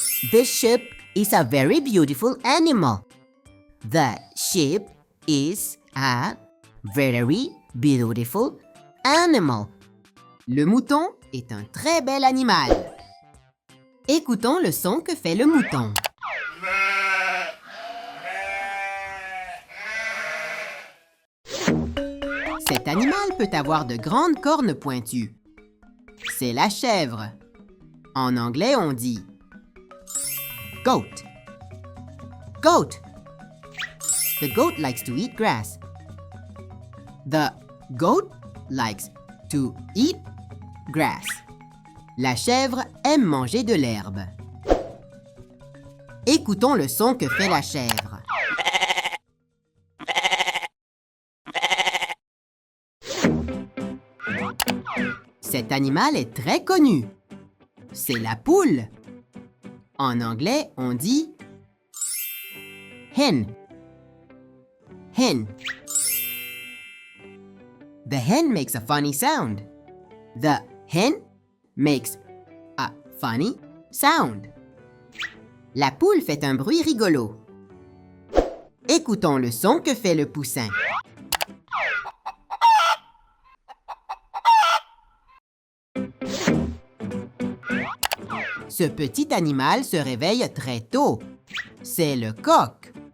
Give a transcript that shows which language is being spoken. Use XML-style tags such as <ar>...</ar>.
<en>This sheep is a very beautiful animal. The sheep is a very beautiful animal.</en> <fr>Le mouton est un très bel animal. Écoutons le son que fait le mouton. Cet animal peut avoir de grandes cornes pointues. C'est la chèvre. En anglais, on dit goat.</fr> <en>Goat. The goat likes to eat grass. The goat likes to eat grass.</en> <fr>La chèvre aime manger de l'herbe. Écoutons le son que fait la chèvre. Cet animal est très connu. C'est la poule. En anglais, on dit hen.</fr> <en>Hen. The hen makes a funny sound. The hen makes a funny sound.</en> <fr>La poule fait un bruit rigolo. Écoutons le son que fait le poussin. Ce petit animal se réveille très tôt. C'est le coq.</fr>